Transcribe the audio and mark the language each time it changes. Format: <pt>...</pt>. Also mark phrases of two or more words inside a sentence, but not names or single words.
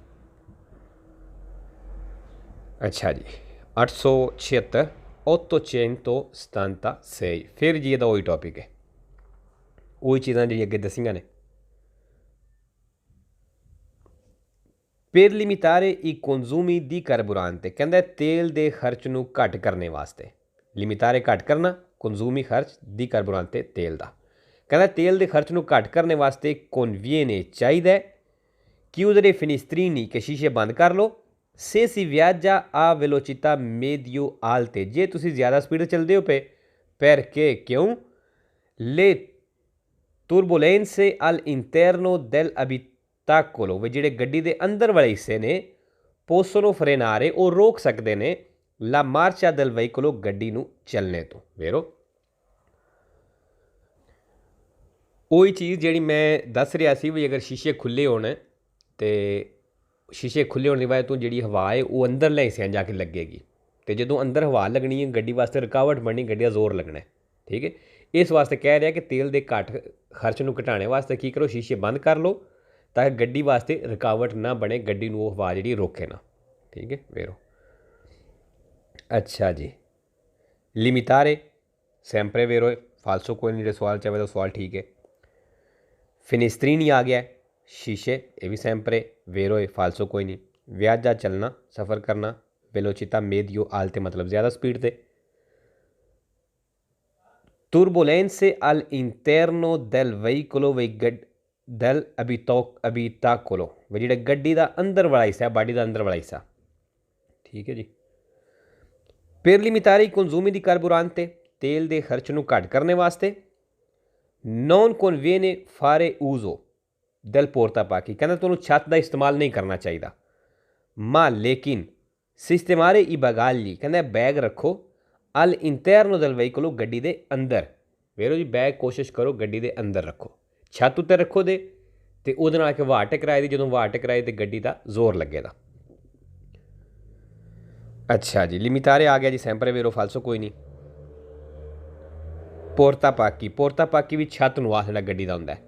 <pa>ਅੱਛਾ ਜੀ, 876 876 ਫਿਰ ਜੀ ਇਹਦਾ ਉਹੀ ਟੋਪਿਕ ਹੈ, ਉਹੀ ਚੀਜ਼ਾਂ ਜਿਹੜੀ ਅੱਗੇ ਦੱਸੀਆਂ ਨੇ।</pa> <it>per limitare i consumi di carburante,</it> <pa>ਕਹਿੰਦਾ ਤੇਲ ਦੇ ਖਰਚ ਨੂੰ ਘੱਟ ਕਰਨੇ ਵਾਸਤੇ। ਲਿਮਿਟਾਰੇ ਘੱਟ ਕਰਨਾ, ਕੰਜ਼ੂਮੀ ਖਰਚ</pa> <it>di carburante</it> <pa>ਤੇਲ ਦਾ। ਕਹਿੰਦਾ ਤੇਲ ਦੇ ਖਰਚ ਨੂੰ ਘੱਟ ਕਰਨ ਵਾਸਤੇ conviene ਚਾਹੀਦਾ</pa> <it>chiudere finestrini</it> <pa>ਕਿ ਸ਼ੀਸ਼ੇ ਬੰਦ ਕਰ ਲਓ</pa> <it>se si viaggia a velocità medio alte,</it> <pa>ਜੇ ਤੁਸੀਂ ਜ਼ਿਆਦਾ ਸਪੀਡ ਚੱਲਦੇ ਹੋ ਪਏ perché ਕਿਉਂ</pa> <it>le turbulenze all'interno dell'abitacolo,</it> <pa>ਵੀ ਜਿਹੜੇ ਗੱਡੀ ਦੇ ਅੰਦਰ ਵਾਲੇ ਹਿੱਸੇ ਨੇ</pa> <it>possono frenare</it> <pa>ਉਹ ਰੋਕ ਸਕਦੇ ਨੇ</pa> <it>la marcia del veicolo</it> <pa>ਗੱਡੀ ਨੂੰ ਚੱਲਣੇ ਤੋਂ। ਵੇਰੋ ਉਹੀ ਚੀਜ਼ ਜਿਹੜੀ ਮੈਂ ਦੱਸ ਰਿਹਾ ਸੀ ਵੀ ਅਗਰ ਸ਼ੀਸ਼ੇ ਖੁੱਲ੍ਹੇ ਹੋਣ ਤੇ ਸ਼ੀਸ਼ੇ ਖੁੱਲ੍ਹੇ ਹੋਣ ਦੀ ਵਜ੍ਹਾ ਤੋਂ ਜਿਹੜੀ ਹਵਾ ਹੈ ਉਹ ਅੰਦਰਲੇ ਹਿੱਸਿਆਂ ਜਾ ਕੇ ਲੱਗੇਗੀ ਤੇ ਜਦੋਂ ਅੰਦਰ ਹਵਾ ਲੱਗਣੀ ਹੈ ਗੱਡੀ ਵਾਸਤੇ ਰੁਕਾਵਟ ਬਣਨੀ, ਗੱਡੀ ਦਾ ਜ਼ੋਰ ਲੱਗਣਾ। ਠੀਕ ਹੈ, ਇਸ ਵਾਸਤੇ ਕਹਿ ਰਿਹਾ ਕਿ ਤੇਲ ਦੇ ਘੱਟ ਖਰਚ ਨੂੰ ਘਟਾਉਣ ਵਾਸਤੇ ਕੀ ਕਰੋ, ਸ਼ੀਸ਼ੇ ਬੰਦ ਕਰ ਲਓ ਤਾਂ ਕਿ ਗੱਡੀ ਵਾਸਤੇ ਰੁਕਾਵਟ ਨਾ ਬਣੇ, ਗੱਡੀ ਨੂੰ ਉਹ ਹਵਾ ਜਿਹੜੀ ਰੋਕੇ ਨਾ। ਠੀਕ ਹੈ ਵੇਰੋ। ਅੱਛਾ ਜੀ,</pa> <it>limitare sempre vero falso</it> <pa>ਕੋਈ ਨਹੀਂ, ਜਿਹੜੇ ਸਵਾਲ ਚਾਹੇ ਤਾਂ ਸਵਾਲ ਠੀਕ ਹੈ।</pa> <hi>ਫਿਨਿਸਟਰੀਨੀ</hi> <pa>ਆ ਗਿਆ</pa> <hi>शीशे, ये भी</hi> <it>sempre vero</it> <hi>है फालसो कोई नहीं। वियाजा चलना, सफ़र करना,</hi> <it>velocità medio alte</it> <hi>मतलब ज़्यादा स्पीड से।</hi> <it>turbolenze al interno</it> <hi>del veicolo del abitacolo,</hi> <pa>ਵੇ ਜਿਹੜਾ ਗੱਡੀ ਦਾ ਅੰਦਰ ਵਾਲਾ ਹਿੱਸਾ, ਬਾਡੀ ਦਾ ਅੰਦਰ ਵਾਲਾ ਹਿੱਸਾ।</pa> <hi>ठीक है जी।</hi> <it>per limitare i consumi di carburante,</it> <pa>ਤੇਲ ਦੇ ਖਰਚ ਨੂੰ ਘੱਟ ਕਰਨੇ ਵਾਸਤੇ</pa> <it>non conviene fare uso del portapacchi,</it> <pa>ਕਹਿੰਦਾ ਤੁਹਾਨੂੰ ਛੱਤ ਦਾ ਇਸਤੇਮਾਲ ਨਹੀਂ ਕਰਨਾ ਚਾਹੀਦਾ।</pa> <it>ਮਾਂ ਲੇਕਿਨ ਸਿਸਟਮਾਰੇ i bagagli,</it> <pa>ਕਹਿੰਦਾ ਬੈਗ ਰੱਖੋ</pa> <it>al interno del veicolo,</it> <pa>ਗੱਡੀ ਦੇ ਅੰਦਰ। ਵੇਰੋ ਜੀ ਬੈਗ ਕੋਸ਼ਿਸ਼ ਕਰੋ ਗੱਡੀ ਦੇ ਅੰਦਰ ਰੱਖੋ, ਛੱਤ ਉੱਤੇ ਰੱਖੋ ਦੇ ਤੇ ਉਹਦੇ ਨਾਲ ਕਿ ਹਵਾ ਟਕਰਾਏ ਦੀ, ਜਦੋਂ ਹਵਾ ਟਕਰਾਏ ਤੇ ਗੱਡੀ ਦਾ ਜ਼ੋਰ ਲੱਗੇਗਾ। ਅੱਛਾ ਜੀ, ਲਿਮਿਟਾਰੇ ਆ ਗਿਆ ਜੀ</pa> <it>sempre vero falso</it> <pa>ਕੋਈ ਨਹੀਂ। ਪੋਰਤਾਪਾਕੀ, ਪੋਰਤਾਪਾਕੀ ਵੀ ਛੱਤ ਨੂੰ ਆਹ ਜਿਹੜਾ ਗੱਡੀ ਦਾ ਹੁੰਦਾ।</pa>